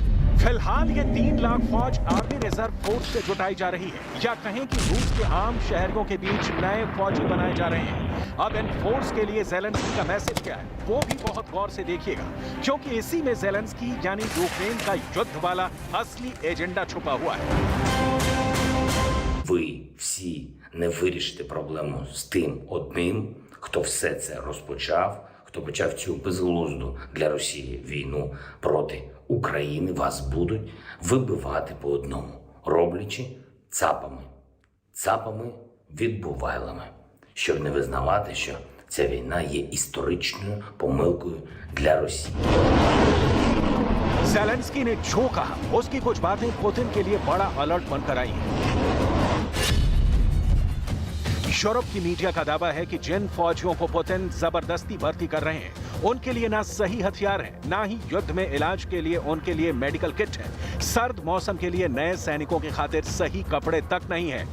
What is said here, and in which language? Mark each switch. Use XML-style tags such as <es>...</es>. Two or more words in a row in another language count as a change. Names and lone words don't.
<hi>फिलहाल ये 3 लाख फौज</hi> <en>army reserve force</en> <hi>से जुटाई जा रही है या कहें कि रूस के आम शहरियों के बीच नए फौजी बनाए जा रहे हैं। अब इन फोर्स के लिए ज़ेलेंस्की का मैसेज क्या है वो भी बहुत गौर से देखिएगा, क्योंकि इसी में ज़ेलेंस्की यानी यूक्रेन का युद्ध वाला असली एजेंडा छुपा हुआ है।</hi> <uk>Ви всі не вирішите проблему з тим одним, хто все це розпочав, хто почав цю безглузду для Росії війну проти України. Вас будуть вибивати по одному, роблячи цапами відбувайлами, щоб не визнавати, що ця війна є історичною помилкою для Росії.</uk> <hi>ज़ेलेंस्की ने जो कहा उसकी कुछ बातें पुतिन के लिए बड़ा अलर्ट बनकर आई हैं। यूरोप की मीडिया का दावा है कि जिन फौजियों को पुतिन जबरदस्ती भर्ती कर रहे हैं उनके लिए ना सही हथियार है, ना ही युद्ध में इलाज के लिए उनके लिए</hi> <en>medical kit</en> <hi>है, सर्द मौसम के लिए नए सैनिकों की खातिर सही कपड़े तक नहीं है।</hi>